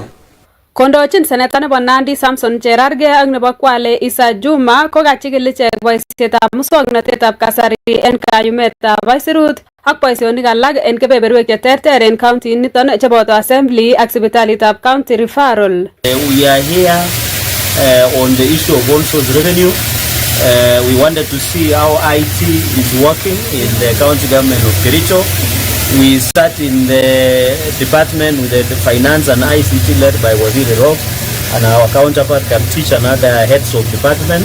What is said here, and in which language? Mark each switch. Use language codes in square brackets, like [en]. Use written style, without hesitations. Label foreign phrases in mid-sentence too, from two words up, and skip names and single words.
[kln] Kondochin seneta nebo Nandi Samson Cherargei ak nebo Kwale Isa Juma ko kachikil ichek boisietab muswoknotetab kasari en kayumetab aisurut ak boisionik alak en kebeberwek cheterter en county niton cheboto assembly ak sipitalitab [en] county referral. We are here on the issue of all source revenue. We wanted to see how IT is working in the county government of Kericho. We start in the department with the finance and ICT led by Waziri Rob, and our counterpart can teach another heads of departments.